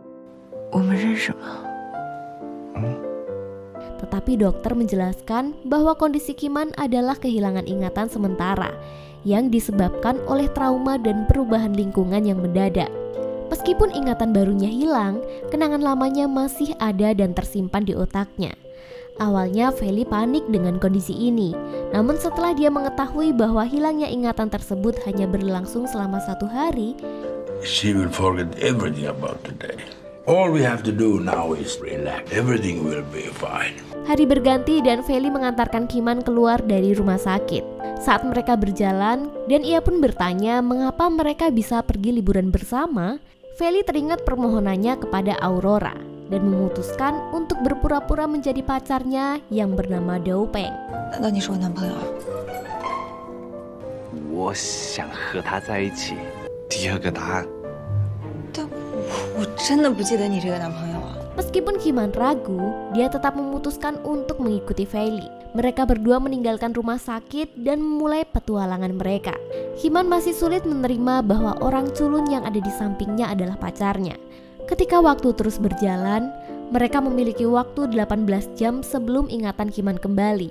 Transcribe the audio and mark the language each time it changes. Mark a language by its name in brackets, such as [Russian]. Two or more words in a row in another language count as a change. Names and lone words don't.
[Indonesian] Tetapi dokter menjelaskan bahwa kondisi Kiman adalah kehilangan ingatan sementara yang disebabkan oleh trauma dan perubahan lingkungan yang mendadak. Meskipun ingatan barunya hilang, kenangan lamanya masih ada dan tersimpan di otaknya. Awalnya Feili panik dengan kondisi ini, namun setelah dia mengetahui bahwa hilangnya ingatan tersebut hanya berlangsung selama 1 hari, [English] she will forget everything about today. All we have to do now is relax. Everything will be fine. [Indonesian] Hari berganti dan Feili mengantarkan Kiman keluar dari rumah sakit. Saat mereka berjalan dan ia pun bertanya mengapa mereka bisa pergi liburan bersama, Feili teringat permohonannya kepada Aurora dan memutuskan untuk berpura-pura menjadi pacarnya yang bernama Dou Peng. [Chinese] 难道你是我男朋友啊？我想和他在一起。第二个答案。但我真的不记得你这个男朋友啊。 [Indonesian] Meskipun Kiman ragu, dia tetap memutuskan untuk mengikuti Feili. Mereka berdua meninggalkan rumah sakit dan memulai petualangan mereka. Kiman masih sulit menerima bahwa orang culun yang ada di sampingnya adalah pacarnya. Ketika waktu terus berjalan, mereka memiliki waktu 18 jam sebelum ingatan Kiman kembali.